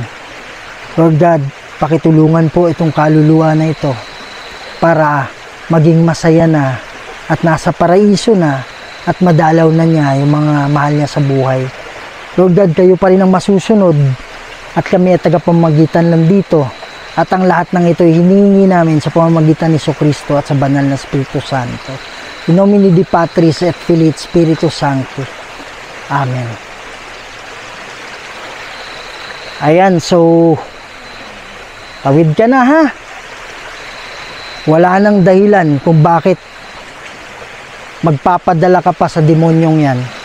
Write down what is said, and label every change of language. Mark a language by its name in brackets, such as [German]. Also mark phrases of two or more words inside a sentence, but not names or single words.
[English] Lord God, [Filipino] pakitulungan po itong kaluluwa na ito para maging masaya na at nasa paraiso na at madalaw na niya yung mga mahal niya sa buhay. [English] Lord God, [Filipino] kayo pa rin ang masusunod at kami ay tagapamagitan lang dito at ang lahat ng ito ay hiningi namin sa pamamagitan ni Jesucristo at sa banal na Espiritu Santo. [Latin] In nomine Dei Patris et Filii et Spiritus Sancti. [Filipino] Amen. Ayan, so tawid ka na, ha? Wala nang dahilan kung bakit magpapadala ka pa sa demonyong yan.